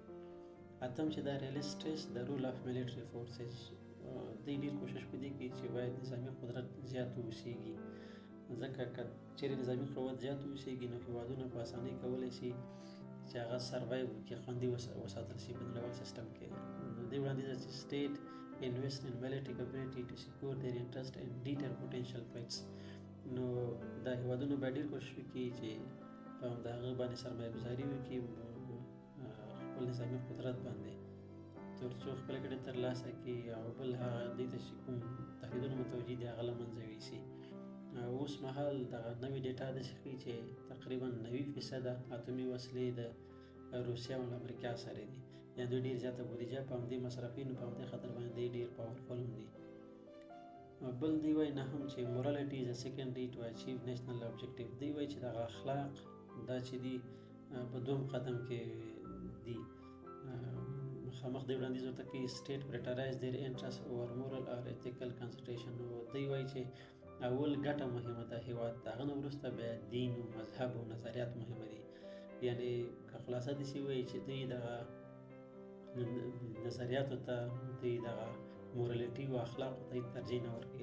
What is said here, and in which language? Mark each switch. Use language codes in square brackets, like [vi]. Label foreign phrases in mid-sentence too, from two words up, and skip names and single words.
[ps] اتم چې دا [en] realists stress [ps] د [en] role of military forces. [ps] دوی ډېر کوشش په دې کوي چې باید نظامي قدرت زیات اوسیږي، ځکه که چیرې نظامي قوت زیات اوسیږي نو هیوادونه په اسانۍ کولی شي چې هغه سروایو وکړي، خوندي وساتل شي په نړیوال سیستم کې. نو دې وړاندیز ده چې [en] state invest in military capability to secure their interest and deter potential threats. [ps] نو دا هیوادونه باید ډېر کوشش وکړي چې په همدغه باندې سرمایه ګزاري وکړي خپل نظامي قدرت باندې تر څو خپله ګټې ترلاسه کړي او بل هغه دوی ته چې کوم تهدیدونه متوجه دي هغه له منځه یوسي. اوس مهال دغه نوې ډیټا داسې ښیي چې تقریبا 90% اتومي وسلې د روسیه او امریکا سره دي. یعنې دوی ډېر زیاته بودیجه په همدې مصرفوي، نو په همدې خاطر باندې ډېر پاورفل هم دي. بل دوی وایي نه هم چې [en] morality is a secondary to achieve national objective. [ps] دوی وایي چې دغه اخلاق دا چې دي په دوم قدم کې دي. مخامخ دوی وړاندیز ورته کوي [en] state prioritize their interest over moral or ethical consideration. [ps] نو دوی وایي چې اول ګټه مهمه ده هیواد ته، هغه نه وروسته بیا دین و مذهب او نظریات مهمه دي. یعنې که خلاصه داسې وایي چې دوی دغه نظریاتو ته دوی دغه مورالټي او اخلاقو ته ترجیح نه ورکوي.